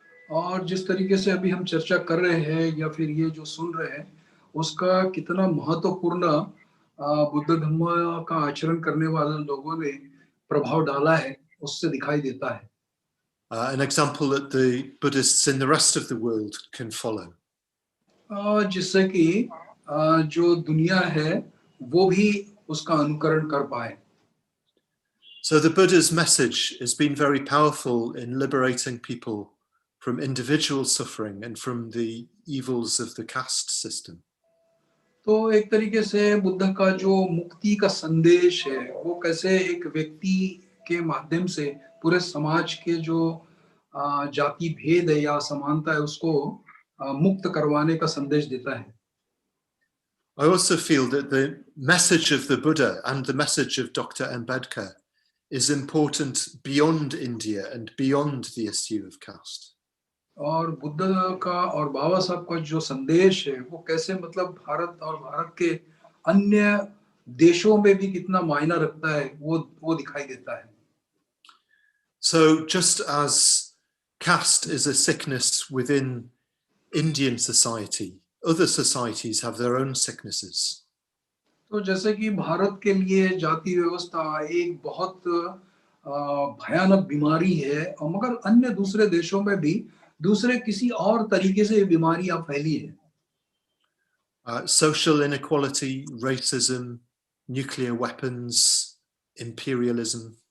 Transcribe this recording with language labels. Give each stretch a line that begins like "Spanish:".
Hindi: और जिस तरीके से अभी हम चर्चा कर रहे हैं या फिर ये जो सुन रहे हैं उसका कितना महत्वपूर्ण बुद्ध धम्म का आचरण करने वाले लोगों ने प्रभाव डाला है उससे दिखाई देता है।
English: An example that the Buddhists in the rest of the world can follow.
Hindi: जिससे कि जो दुनिया है वो भी उसका अनुकरण कर पाए।
English: So the Buddha's message has been very powerful in liberating people from individual suffering and from the evils of the caste system.
Hindi: तो एक तरीके से बुद्ध का जो मुक्ति का संदेश है वो कैसे एक व्यक्ति के माध्यम से पूरे समाज के जो जाति भेद है या समानता है उसको मुक्त करवाने का संदेश देता है।
English: I also feel that the message of the Buddha and the message of Dr. Ambedkar is important beyond India and beyond the issue of caste.
Hindi: और बुद्ध का और बाबा साहब का जो संदेश है वो कैसे मतलब भारत और भारत के अन्य देशों में भी कितना मायना रखता है वो दिखाई देता है।
English: So just as caste is a sickness within Indian society, other societies have their own sicknesses.
Hindi: तो जैसे कि भारत के लिए जाति व्यवस्था एक बहुत भयानक बीमारी है और मगर अन्य दूसरे देशों में भी दूसरे किसी और तरीके से ये बीमारियां फैली है।
English: Social inequality, racism, nuclear weapons, imperialism.